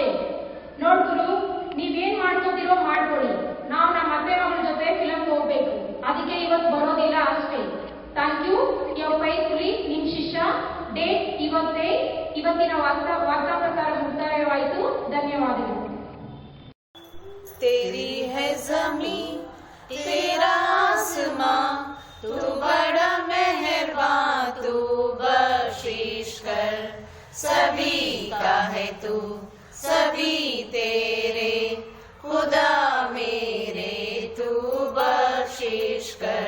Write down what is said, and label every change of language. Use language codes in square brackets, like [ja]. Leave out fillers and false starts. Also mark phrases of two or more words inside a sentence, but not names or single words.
[kn] ನೋಡ್ ಗುರು, ನೀವೇನ್ ಮಾಡ್ಕೋತಿರೋ ಮಾಡ್ಕೊಳ್ಳಿ, ನಾವು ನಮ್ಮ ಅತ್ತೆ ಮಗಳ ಜೊತೆ ಫಿಲಂ ಹೋಗ್ಬೇಕು, ಅದಕ್ಕೆ ಇವತ್ತು ಬರೋದಿಲ್ಲ ಅಷ್ಟೇ. [en] thank you, yours faithfully, [kn] ನಿಮ್ ಶಿಷ್ಯ. ಡೇಟ್ ಇವತ್ತೇ. ಇವತ್ತಿನ ವಾರ್ತಾ ಪ್ರಸಾರ ಮುಕ್ತಾಯವಾಯಿತು. ಧನ್ಯವಾದಗಳು. [hi] तेरी है ज़मीं, तेरा आसमां, तू बड़ा मेहरबान, तू बख्शिश कर. सभी का है तू, सभी तेरे, खुदा मेरे तू बख्शिश कर.